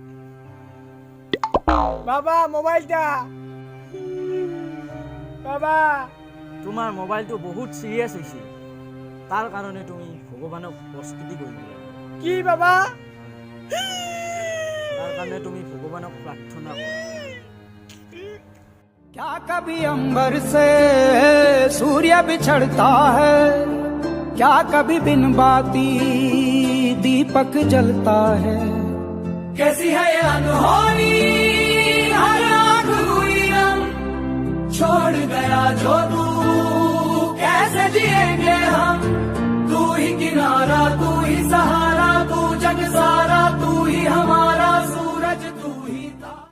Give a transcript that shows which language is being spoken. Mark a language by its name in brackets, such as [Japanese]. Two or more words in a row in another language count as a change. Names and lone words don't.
[Assamese] বাবা মোবাইলটা বাবা তোমাৰ মোবাইলটো বহুত সিরিয়াস হৈছে তাৰ কাৰণে তুমি ভগৱানক প্ৰস্তুতি কৰিব লাগিব কি বাবা তাৰ কাৰণে তুমি ভগৱানক প্ৰাৰ্থনা কৰা [Hindi] क्या कभी अंबर से सूर्य बिछड़ता है क्या कभी बिन बाती दीपक जलता है कैसी है ये अनहोनी हर आँख हुई रम छोड़ गया जो तू कैसे जिएंगे हम तू ही किनारा तू ही सहारा तू जग सारा तू ही हमारा सूरज तू ही था